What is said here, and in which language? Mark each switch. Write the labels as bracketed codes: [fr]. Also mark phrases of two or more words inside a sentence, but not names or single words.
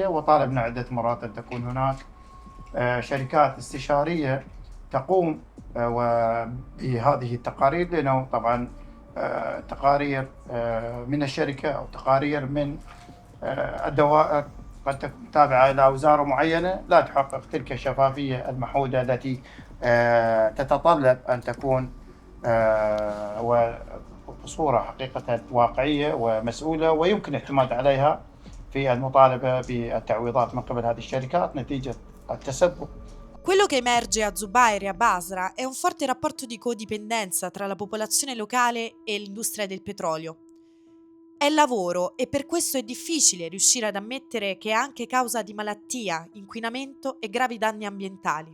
[ar] وطالبنا عدة مرات أن تكون هناك شركات استشارية تقوم بهذه التقارير، لأنه طبعا تقارير من الشركة أو تقارير من الدوائر قد تكون تابعة إلى وزارة معينة لا تحقق تلك الشفافية المحودة التي تتطلب أن تكون وبصورة حقيقة واقعية ومسؤولة ويمكن الاعتماد عليها في المطالبة بالتعويضات من قبل هذه الشركات نتيجة التسبب. [it] Quello che emerge a Zubair e a Basra è un forte rapporto di codipendenza tra la popolazione locale e l'industria del petrolio. È lavoro e per questo è difficile riuscire ad ammettere che è anche causa di malattia, inquinamento e gravi danni ambientali.